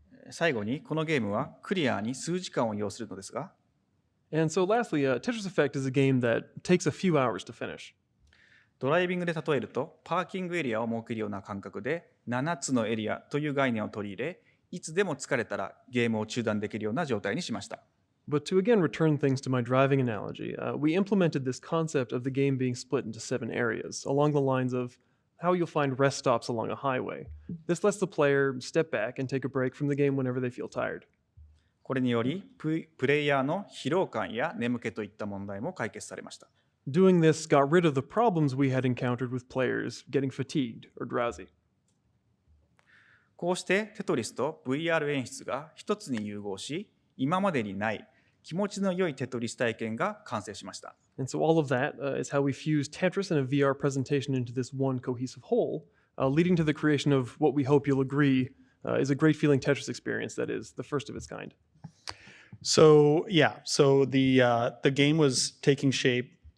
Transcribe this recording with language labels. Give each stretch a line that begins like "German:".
Japanese: 最後にこのゲームはクリアに数時間を要するのですが、
English: And so lastly, Tetris Effect is a game that takes a few hours to finish.
Japanese: ドライビングで例えると、パーキングエリアを設けるような感覚で、7つのエリアという概念を取り入れ、いつでも疲れたらゲームを中断できるような状態にしました。
English: But to again return things to my driving analogy, we implemented this concept of the game being split into 7 areas, along the lines of how you'll find rest stops along a highway. This lets the player step back and take a break from the game whenever they feel tired.
Japanese: これにより、プレイヤーの疲労感や眠気といった問題も解決されました。
English: Doing this got rid of the problems we had encountered with players getting fatigued or drowsy.
Japanese: こうしてテトリスと VR 演出が一つに融合し、今までにない気持ちの良いテトリス体験が完成しました。
English: And so all of that is how we fused Tetris and a VR presentation into this one cohesive whole, leading to the creation of what we hope you'll agree is a great feeling Tetris experience that is the first of its kind. So the game was taking shape.